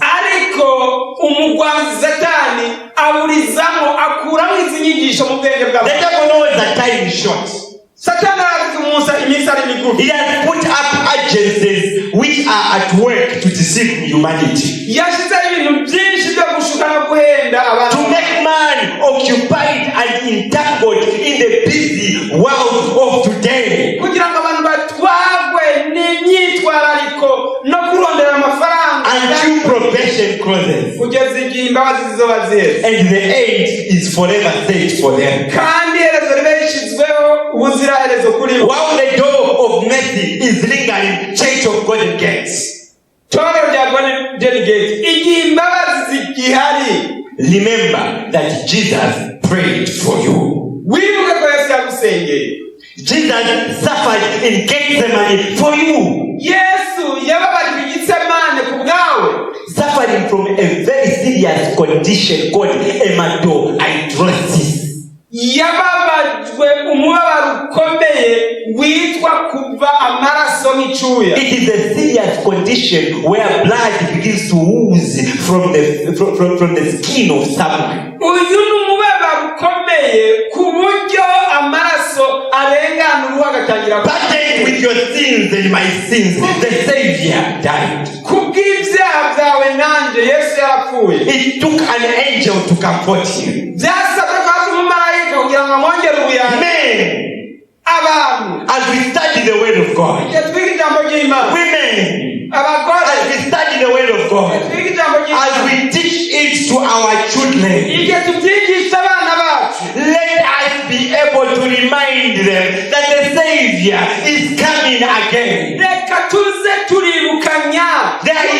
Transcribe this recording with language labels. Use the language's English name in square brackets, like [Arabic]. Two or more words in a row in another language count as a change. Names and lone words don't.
[Kinyarwanda] Ariko umugwanzi Satani aburizamo akuramo izi nyigisho mu bwenge bw'abantu. [English] The devil knows that time is short. [Kinyarwanda] Satani arazi umunsi iminsi ari migufi. [English] He has put up agencies which are at work to deceive humanity. [Kinyarwanda] Yashyizeho ibintu byinshi byo gushuka no guhenda abantu. [English] To make man occupied and entangled in the busy world of today. [Kinyarwanda] Kugira ngo abantu batwagwe n'imyitwarariko no kurondera amafaranga. [English] Until probation closes. [Kinyarwanda] Kugeza igihe imbabazi zizoba ziheze. [English] And the end is forever set for them. [Kinyarwanda] Kandi iherezo ribe rishyizweho ubuziraherezo kuri bo. [English] While the door of mercy is lingering, Church of Golden Gates. [Kinyarwanda] Torero rya Golden Gate. Igihe imbabazi zigihari. [English] Remember that Jesus prayed for you. [Kinyarwanda] Wibuke ko Yesu yagusengeye. [English] Jesus suffered in Gethsemane for you. [Kinyarwanda] Yesu yababajwe i Getsemane ku bwawe. [English] Suffering from a very serious condition called hematohydrosis. [Kinyarwanda] Yababajwe umubabaro ukomeye witwa kuva amaraso nk'icyuya. [English] It is a serious condition where blood begins to ooze from the skin of someone. [Kinyarwanda] Uyu ni umubabaro ukomeye ku buryo amaraso arengana uruhu agatangira [English] Burdened with your sins and my sins, the Savior died. [Kinyarwanda] kubw'ibyaha byawe nanjye Yesu yarapfuye. [English] It took an angel to comfort him. [Kinyarwanda] Byasabwe ko haza umumarayika kugira ngo amwongere ubuyanja. [English] Men, [Kinyarwanda] Abantu [English] as we study the word of God, [Kinyarwanda] twiga ijambo ry'Imana. [English] women, [Kinyarwanda] Abagore [English] as we study the word of God, [Kinyarwanda] twiga ijambo [English] as [Kinyarwanda] ry'Imana. [English] we teach it to our children, [Kinyarwanda] Igihe tubyigisha abana bacu, [English] let us be able to remind them that the Savior is coming again. [Kinyarwanda] reka tuze turibukanya